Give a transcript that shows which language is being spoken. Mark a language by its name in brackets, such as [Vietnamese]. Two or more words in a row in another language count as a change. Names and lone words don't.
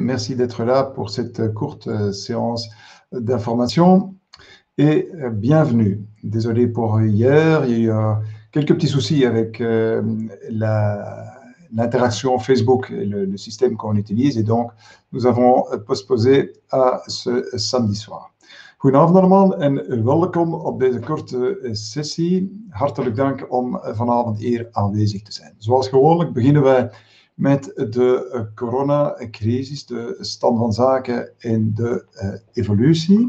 [French] Merci d'être là pour cette courte séance d'information et bienvenue. Désolé pour hier, il y a eu quelques petits soucis avec l'interaction Facebook, le système qu'on utilise, et donc nous avons postposé à ce samedi soir. [Dutch] Goedenavond allemaal en welkom op deze korte sessie. Hartelijk dank om vanavond hier aanwezig te zijn. Zoals gewoonlijk beginnen wij met de coronacrisis, de stand van zaken en de evolutie.